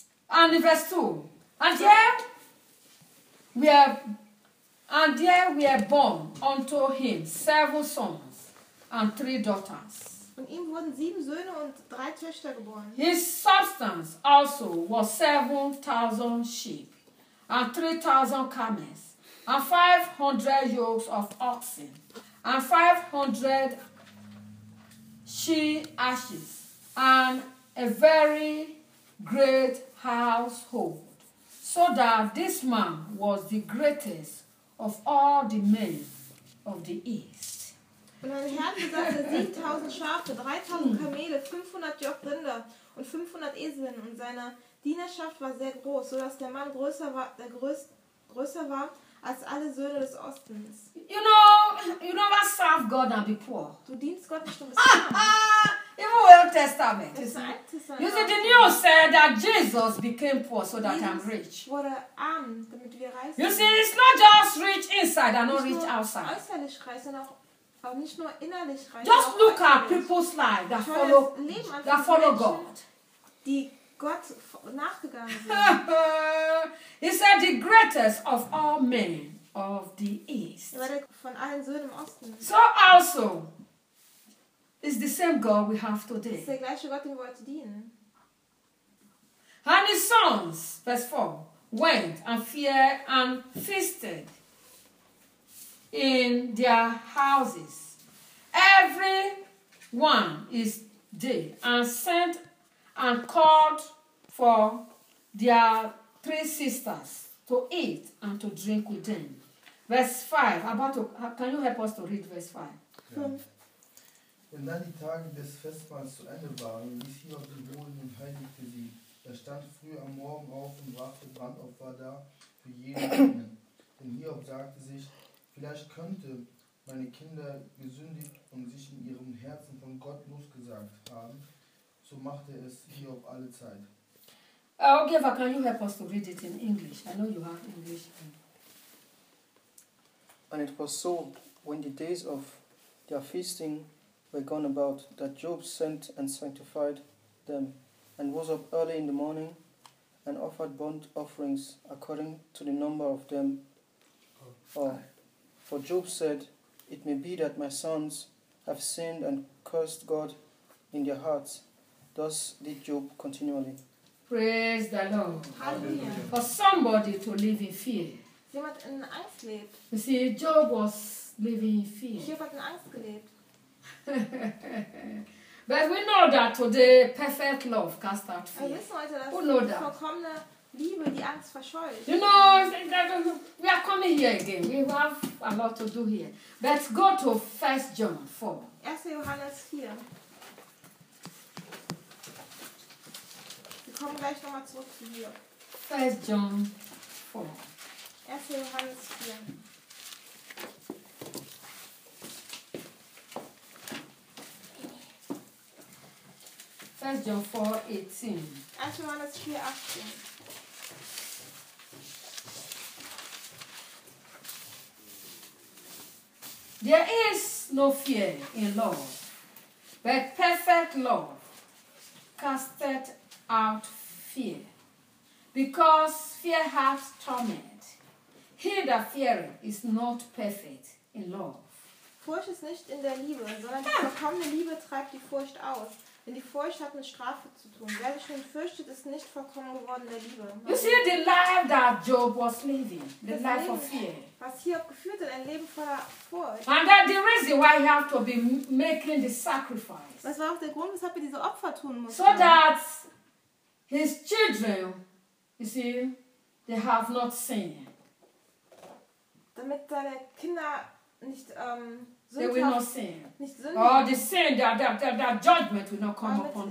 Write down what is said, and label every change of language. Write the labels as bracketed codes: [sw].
[en] And in verse 2. And there we are born unto him seven sons and three daughters. [de] Und ihm wurden sieben Söhne und drei Töchter geboren. [en] His substance also was 7,000 sheep and 3,000 camels and 500 yokes of oxen. And 500 she ashes, and a very great household. So that this man was the greatest of all the men of the East. [de] Und ein Herr besaß 7000 Schafe, 3000 Kamele, 500 Joch Rinder und 500 Eseln. Und seine Dienerschaft war sehr groß, so dass der Mann größer war, der größer war. Als alle Söhne des Ostens. [en] You never serve God and be poor. [de] Du dienst Gott nicht, um es zu haben. [en] Even Old Testament. You see, the news said that Jesus became poor so that I'm rich. [de] Wurde arm, damit wir reich sind. [en] You see, it's not just rich inside and not rich outside. [de] Nicht nur äußerlich reich, sondern auch nicht nur innerlich reich. [en] Just look at people's lives that follow God. [de] Die Gott nachgegangen sind. [en] He said the greatest of all men of the East. [de] Von allen Söhnen im Osten. [en] So also is the same God we have today. [de] Ist der gleiche Gott, den wir heute dienen. [en] And his sons, verse 4, went and feared and feasted in their houses. Every one is day and sent and called for their three sisters to eat and to drink with them. Verse 5. Can you help us to read verse 5? [de] Ja. Wenn dann die Tage des Festmahls zu Ende waren, ließ sie auf den Boden und heiligte sie. Er stand früh am Morgen auf und brachte Brandopfer da für jeden. Denn Hiob sagte sich, vielleicht könnte meine Kinder gesündigt und sich in ihrem Herzen von Gott losgesagt haben. So machte es Hiob alle Zeit. [en] Geva, can you help us to read it in English? I know you have English. And it was so, when the days of their feasting were gone about, that Job sent and sanctified them, and was up early in the morning, and offered burnt offerings according to the number of them. For Job said, it may be that my sons have sinned and cursed God, in their hearts. Thus did Job continually. Praise the Lord. Hallelujah. For somebody to live in fear. [de] Jemand in Angst lebt. [en] You see, Job was living in fear. [de] Job hat in Angst gelebt. [en] But we know that today perfect love cast out fear. [de] Wir wissen heute, dass die [en] that? [de] Vollkommene Liebe die Angst verscheucht. [en] You know, we are coming here again. We have a lot to do here. Let's go to 1 John 4. [de] 1. Johannes 4. Wir kommen gleich nochmal zurück zu dir. [en] 1. John 4. [de] 1. Johannes 4. [en] First John 4:18. [de] 1. Johannes 4:18. [en] There is no fear in love, but perfect love casteth out fear, because fear hath torment. He that feareth is not perfect in love. [de] Furcht ist nicht in der Liebe, sondern die vollkommene Liebe treibt die Furcht aus, denn die Furcht hat mit Strafe zu tun. Wer sich nun fürchtet, ist nicht vollkommen geworden der Liebe. [en] You see the life that Job was living, the [de] das [en] life of fear. [de] Was hier geführt hat, ein Leben voller Furcht. [en] And that the reason why he had to be making the sacrifice. [de] Das war auch der Grund, weshalb er diese Opfer tun musste. [en] So that his children, you see, they have not sinned. [de] Damit seine Kinder nicht [en] they will not sin. [de] Nicht [en] oh, the sin, that judgment will not come upon them.